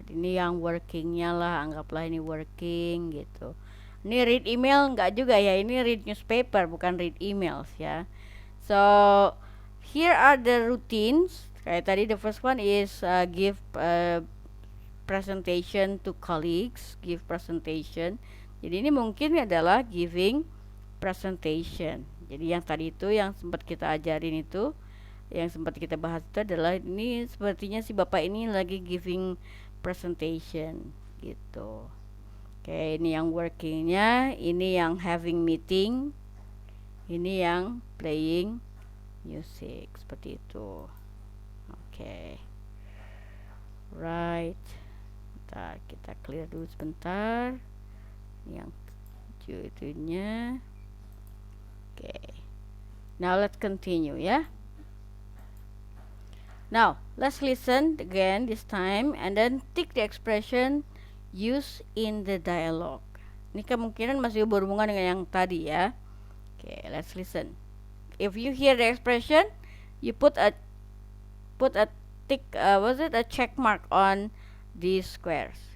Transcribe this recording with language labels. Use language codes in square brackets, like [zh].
[id] Ini yang workingnya lah, anggaplah ini working gitu. Ini read email nggak juga ya, ini read newspaper bukan read emails ya. [en] So here are the routines. [id] Kayak tadi [en] the first one is give presentation to colleagues, give presentation. [id] Jadi ini mungkin adalah giving presentation. Jadi yang tadi itu yang sempat kita ajarin itu, yang sempat kita bahas itu adalah ini sepertinya si bapak ini lagi giving presentation gitu. Oke, ini yang workingnya, ini yang having meeting, ini yang playing music seperti itu. Oke, right. Bentar, kita clear dulu sebentar. Yang itunya. Oke. [en] Now let's continue ya. Now let's listen again this time and then take the expression used in the dialogue. [id] Ini kemungkinan masih berhubungan dengan yang tadi ya. [en] Okay, let's listen. If you hear the expression, you put a tick. A check mark on these squares?